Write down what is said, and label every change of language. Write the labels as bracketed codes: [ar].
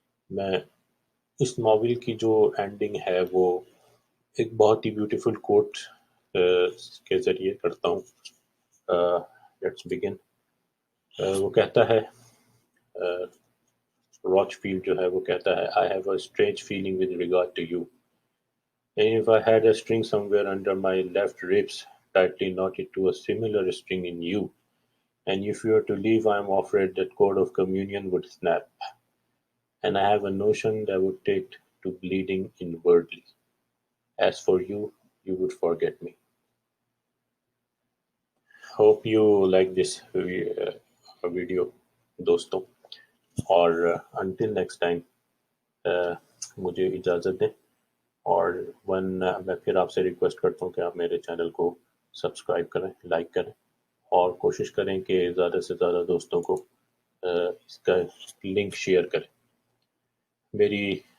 [ur] میں اس ناول کی جو اینڈنگ ہے وہ ایک بہت ہی بیوٹیفل کوٹ کے ذریعے کرتا ہوں. [en] Let's begin. [ur] وہ کہتا ہے، راچ فیلڈ جو ہے وہ کہتا ہے [en] I have a strange feeling with regard to you. And if I had a string somewhere under my left ribs, tightly knotted to a similar string in you, and if you were to leave, I am afraid that cord of communion would snap, and I have a notion that would take to bleeding inwardly. As for you, you would forget me. Hope you like this video, [ur] دوستوں. اور [en] until next time, [ur] مجھے اجازت دیں. اور میں پھر آپ سے ریکویسٹ کرتا ہوں کہ آپ میرے چینل کو سبسکرائب کریں، لائک کریں، اور کوشش کریں کہ زیادہ سے زیادہ دوستوں کو اس کا لنک شیئر کریں. میری